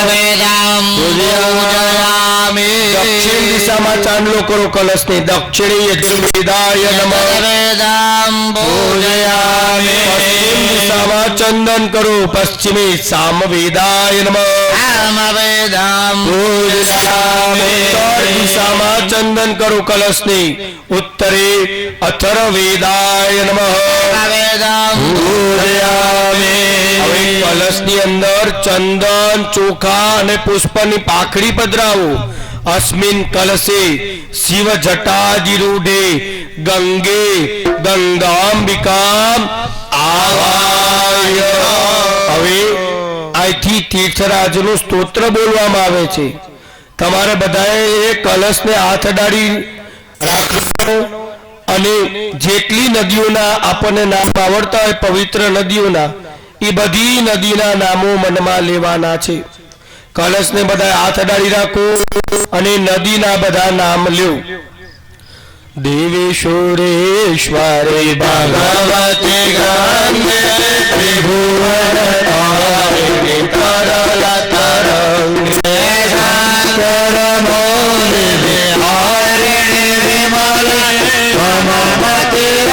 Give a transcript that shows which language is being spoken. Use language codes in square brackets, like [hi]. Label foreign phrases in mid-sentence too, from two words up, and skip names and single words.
[gu] દક્ષિણ દિશામાં ચાંદલો કરો કલશને [sa] દક્ષિણે યજુર્વેદાય નમઃ [gu] પશ્ચિમ દિશામાં ચંદન કરો [sa] પશ્ચિમે સામવેદાય નમઃ [gu] ઉત્તર દિશામાં ચંદન કરો કલશને [sa] ઉત્તરે અથર્વવેદાય નમઃ [gu] હવે કલશની અંદર ચંદન ચોખા અને પુષ્પની પાખડી પધરાવો [sa] अस्मिन् कलशे शिव जटादिरूढ़े गंगे गंगांबिकाम [gu] आवाय હવે અહીંથી તીર્થરાજનું સ્તોત્ર બોલવામાં આવે છે તમારે બધાએ એ કલશને હાથ અડાડી રાખવાનો અને જેટલી નદીઓના આપણને નામ આવડતા હોય પવિત્ર નદીઓના એ બધી નદીના નામો મનમાં લેવાના છે કલશને બધા હાથ અડાડી રાખો અને નદીના બધા નામ લ્યો [sa] देवेश्वरेश्वरे भगवते गंगे त्रिभुवनतारिणि तरलतरंगे शंकरमौलि विहारिणि विमले मममति